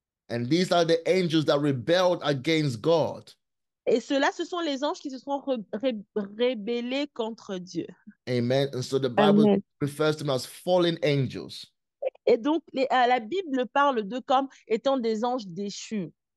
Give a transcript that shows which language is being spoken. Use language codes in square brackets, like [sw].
[en] And these are the angels that rebelled against God. [fr] Et ceux-là, ce sont les anges qui se sont rébellés contre Dieu. [en] Amen. And so the Bible Amen. refers to them as fallen angels. [fr] Et donc, la Bible parle d'eux comme étant des anges déchus.